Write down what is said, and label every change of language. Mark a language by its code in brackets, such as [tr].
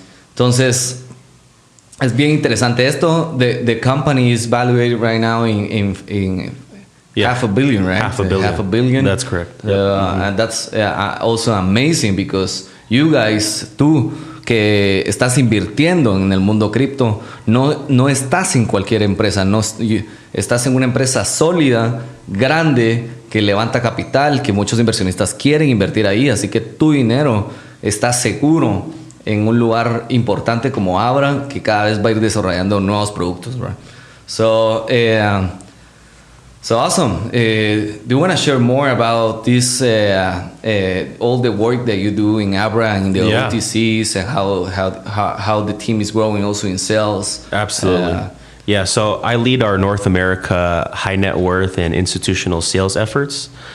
[es] Entonces, es bien interesante esto. [en] The company is valued right now in $500 million, right? $500 million. That's correct. And that's also amazing because you guys, [es] tú que estás invirtiendo en el mundo cripto, no estás en cualquier empresa, estás en una empresa sólida, grande, que levanta capital, que muchos inversionistas quieren invertir ahí, así que tu dinero está seguro en un lugar importante como ABRA, que cada vez va a ir desarrollando nuevos productos, right? [en] So awesome. Do you want to share more about this, all the work that you do in ABRA and in the OTCs, and how the team is growing also in sales? Absolutely. So I lead our North America high net worth and institutional sales efforts.